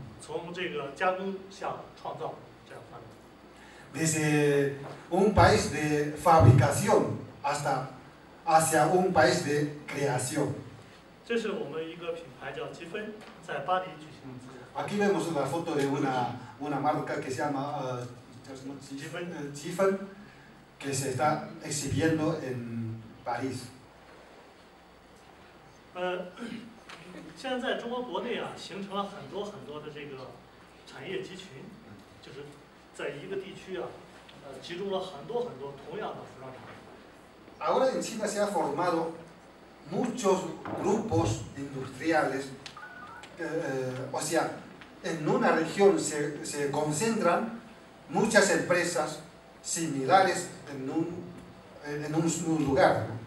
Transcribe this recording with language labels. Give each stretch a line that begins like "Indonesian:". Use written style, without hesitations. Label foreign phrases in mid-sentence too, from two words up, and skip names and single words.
Spanish: Desde un país de fabricación hacia un país de creación. Aquí vemos la foto de una marca que se llama Jifen, que se está exhibiendo en París.
Chinese: 现在在中国国内形成了很多的这个产业集群，就是在一个地区集中了很多同样的服装厂。
Spanish: Ahora en China se ha formado muchos grupos industriales, o sea, en una región se concentran muchas empresas similares en un lugar.